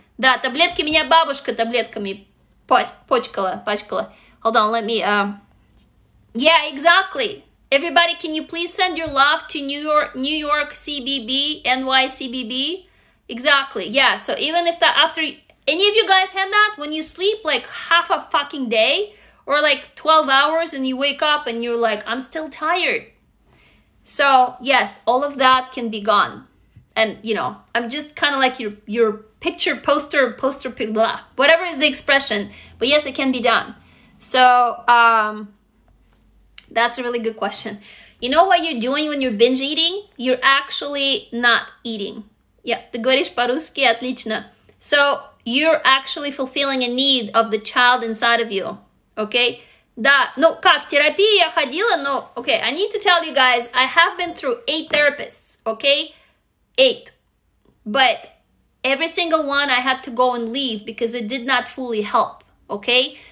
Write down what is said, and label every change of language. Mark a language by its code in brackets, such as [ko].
[ru] Да, таблетки меня бабушка таблетками пачкала. [en] Hold on, let me... Yeah, exactly. Everybody, can you please send your love to New York CBB, NYCBB? Exactly, yeah. So even if after... Any of you guys had that? When you sleep like half a fucking day or like 12 hours and you wake up and you're like, I'm still tired. So yes, all of that can be gone. And I'm just kind of like your picture, poster, blah, whatever is the expression. But yes, it can be done. So that's a really good question. You know what you're doing when you're binge eating? You're actually not eating. [ru] Yeah, ты говоришь по-русски, отлично. [en] So you're actually fulfilling a need of the child inside of you, okay? [ru] Да, терапия я ходила, но, [en] okay, I need to tell you guys, I have been through 8 therapists, okay? 8. But every single one I had to go and leave because it did not fully help, okay?